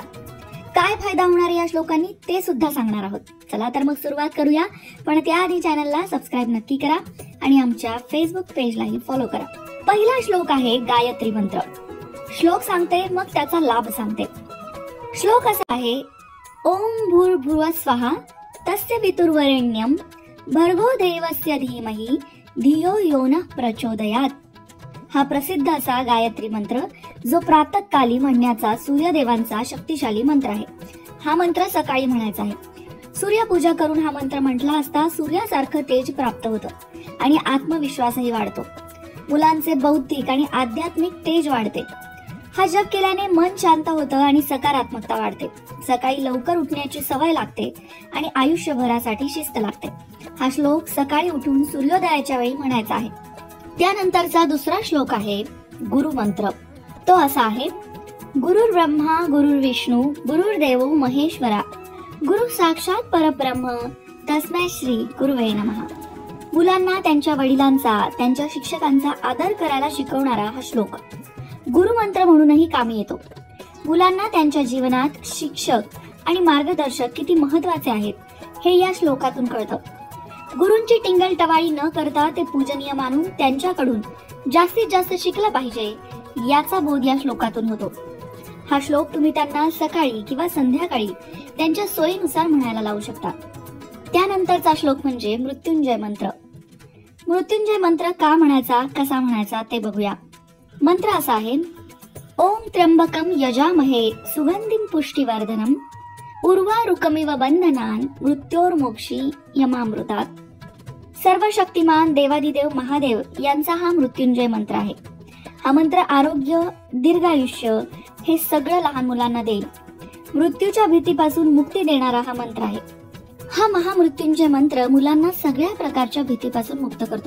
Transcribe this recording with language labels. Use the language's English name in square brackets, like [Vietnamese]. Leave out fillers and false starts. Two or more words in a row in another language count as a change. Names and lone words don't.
[Marathi] काय फायदा होणार या श्लोकांनी ते सुद्धा सांगणार आहोत. चला तर मग सुरुवात करूया, पण त्याआधी चॅनलला सबस्क्राईब नक्की करा आणि आमच्या फेसबुक पेजलाही फॉलो करा. पहिला श्लोक आहे गायत्री मंत्र. श्लोक सांगते मग त्याचा लाभ सांगते. श्लोक असा आहे, [Sanskrit] ओम भूर्भुवः स्वः तस्य वितुर्वरेण्यं भर्गो देवस्य धीमहि धियो यो नः प्रचोदयात्. [Marathi] हा प्रसिद्ध असा गायत्री मंत्र जो प्रातःकाली म्हणण्याचा सूर्यदेवांचा शक्तिशाली मंत्र आहे. हा मंत्र सकाळी म्हणायचा आहे. सूर्यपूजा करून हा मंत्र म्हटला असता सूर्यासारखं तेज प्राप्त होतं आणि आत्मविश्वासही वाढतो. मुलांचे बौद्धिक आणि आध्यात्मिक तेज वाढते. हा जप केल्याने मन शांत होतं आणि सकारात्मकता वाढते. सकाळी लवकर उठण्याची सवय लागते आणि आयुष्यभरासाठी शिस्त लागते. हा श्लोक सकाळी उठून सूर्योदयाच्या वेळी म्हणायचा आहे. त्यानंतरचा दुसरा श्लोक आहे गुरुमंत्र. तो असा आहे, [Sanskrit] गुरुर् ब्रह्मा गुरुर्विष्णू गुरुर्देवो महेश्वरा गुरु साक्षात परब्रह्म तस्मै श्री गुरुवे नमः. [Marathi] मुलांना त्यांच्या वडिलांचा, त्यांच्या शिक्षकांचा आदर करायला शिकवणारा हा श्लोक गुरुमंत्र म्हणूनही कामी येतो. मुलांना त्यांच्या जीवनात शिक्षक आणि मार्गदर्शक किती महत्वाचे आहेत हे या श्लोकातून कळतं. गुरूंची टिंगल टवाळी न करता ते पूजनीय मानून त्यांच्याकडून जास्तीत जास्त शिकलं पाहिजे याचा बोध या श्लोकातून होतो. हा श्लोक तुम्ही त्यांना सकाळी किंवा संध्याकाळी त्यांच्या सोयीनुसार म्हणायला लावू शकता. त्यानंतरचा श्लोक म्हणजे मृत्युंजय मंत्र. मृत्युंजय मंत्र का म्हणायचा, कसा म्हणायचा ते बघूया. मंत्र असा आहे, [Sanskrit] ओम त्र्यंबकम यजामहे सुगंधिम पुष्टिवर्धनम उर्वारुकमिव बंधनान मृत्योर्मोक्षी यमामृतात. [Marathi] सर्व शक्तिमान देवादिदेव महादेव यांचा हा मृत्युंजय मंत्र आहे. हा मंत्र आरोग्य, दीर्घायुष्य हे सगळं लहान मुलांना देईल. मृत्यूच्या भीतीपासून मुक्ती देणारा हा मंत्र आहे. हा महामृत्युंजय मंत्र मुलांना सगळ्या प्रकारच्या भीतीपासून मुक्त करतो.